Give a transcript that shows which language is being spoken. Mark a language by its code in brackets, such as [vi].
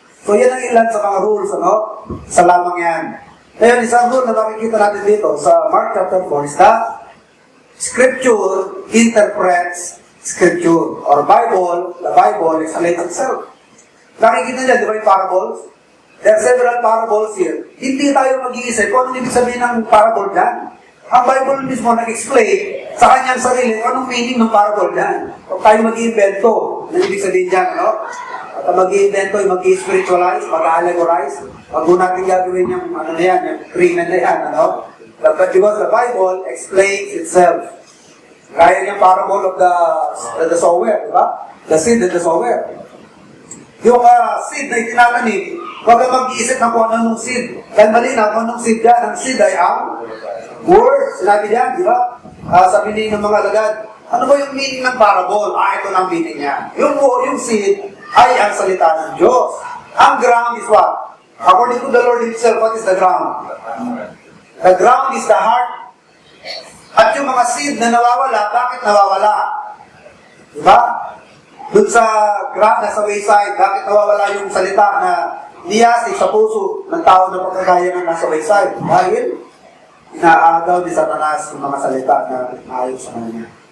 [tl] So yan ang ilan sa mga rules, ano? Sa lamang yan. Ngayon, isang rule na makikita natin dito sa Mark chapter 4 [en] is that Scripture interprets Scripture, or Bible, the Bible explains itself. [tl] Nakikita niya, di ba yung parables? [en] There are several parables here. [tl] Hindi tayo mag-iisip kung anong ibig sabihin ng parable dyan. Ang Bible mismo nag-explain sa kanyang sarili kung anong meaning ng parable dyan. Kung tayo mag-iimbento, anong ibig sabihin dyan, no? At mag-iimbento, mag-i-spiritualize, mag-allegorize, wag mo natin gagawin yung, ano na yan, yung krimen na yan, ano? [en] But because the Bible explains itself. [tl] Gaya yung [en] parable of the sower, [tl] di ba? [en] The seed and the sower. [tl] Yung seed na itinatanim, huwag kang mag-iisip na kung anong seed. Dahil malinaw, kung anong seed yan, ang seed ay ang word. Sinabi niya, di ba? Sabi niya ng mga alagad, ano ba yung meaning ng parable? Ito na ang meaning niya. Yung seed ay ang salita ng Diyos. [en] Ang ground is what? According to the Lord Himself, what is the ground? The ground is the heart. [tl] At yung mga seed na nawawala, bakit nawawala? Di ba? Doon sa ground na sa wayside, bakit nawawala yung salita na niyasik sa puso ng tao na pagkagaya ng nasa wayside? Dahil inaagaw ni Satanas yung mga salita na maayon sa kanya.